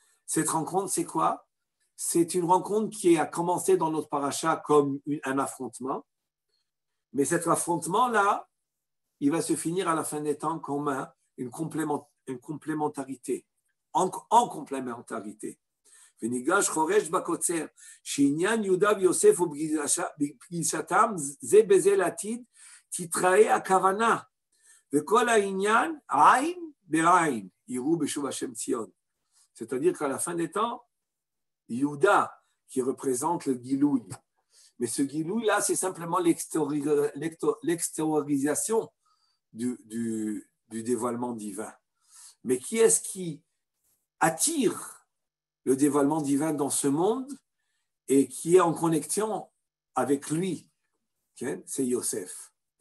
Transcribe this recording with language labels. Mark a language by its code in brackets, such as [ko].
[fr] Cette rencontre, c'est quoi? C'est une rencontre qui a commencé dans notre paracha comme un affrontement. Mais cet affrontement-là, il va se finir à la fin des temps comme une complémentarité, en complémentarité. [he] וניגש חורש בקוצר, שעניין יהודה ויוסף ובפגישתם זה בזה לעתיד, תתראה הכוונה, וכל העניין עין בעין, יראו בשוב השם ציון. [fr] C'est-à-dire qu'à la fin des temps, Yehuda, qui représente le Gilouï, mais ce Gilouï-là, c'est simplement l'extériorisation du dévoilement divin. Mais qui est-ce qui attire le dévoilement divin dans ce monde et qui est en connexion avec lui? C'est Yosef.